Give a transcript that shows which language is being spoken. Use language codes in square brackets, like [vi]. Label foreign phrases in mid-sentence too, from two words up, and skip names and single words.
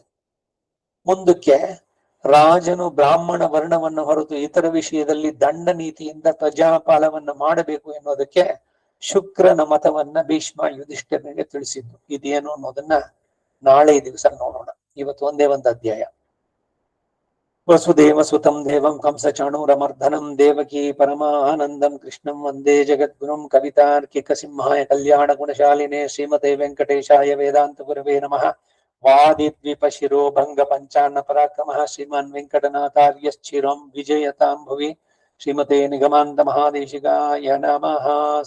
[kn] ಮುಂದಕ್ಕೆ ರಾಜನು ಬ್ರಾಹ್ಮಣ ವರ್ಣವನ್ನು ಹೊರತು ಇತರ ವಿಷಯದಲ್ಲಿ ದಂಡ ನೀತಿಯಿಂದ ಪ್ರಜಾಪಾಲವನ್ನು ಮಾಡಬೇಕು ಎನ್ನುವುದಕ್ಕೆ ಶುಕ್ರನ ಮತವನ್ನ ಭೀಷ್ಮ ಯುಧಿಷ್ಠಿರನಿಗೆ ತಿಳಿಸಿದ್ದು. ಇದೇನು ಅನ್ನೋದನ್ನ ನಾಳೆ ದಿವಸ ನೋಡೋಣ. ಇವತ್ತು ಒಂದೇ ಒಂದು ಅಧ್ಯಾಯ. [sa] ವಸುದೇವ ಸುತಂ ದೇವಂ ಕಂಸ ಚಾಣೂರಮರ್ಧನಂ ದೇವಕಿ ಪರಮಾನಂದಂ ಕೃಷ್ಣಂ ವಂದೇ ಜಗದ್ಗುರುಂ ಕವಿತಾರ್ಕಿಕ ಸಿಂಹಾಯ ಕಲ್ಯಾಣ ಗುಣಶಾಲಿನೇ ಶ್ರೀಮತೆ ವೆಂಕಟೇಶಾಯ ವೇದಾಂತ ಗುರವೇ ನಮಃ. ವಾದಿದ್ವಿಪ ಶಿರೋ ಭಂಗ ಪಂಚಾನ್ನ ಪರಾಕ್ರಮಃ ಶ್ರೀಮಾನ್ ವೆಂಕಟನಾಥಾರ್ಯಶ್ಚಿರಂ ವಿಜಯತಾಂ ಭುವಿ. ಶ್ರೀಮತೆ ನಿಗಮಾಂತ ಮಹಾದೇಶಿಕಾಯ ನಮಃ.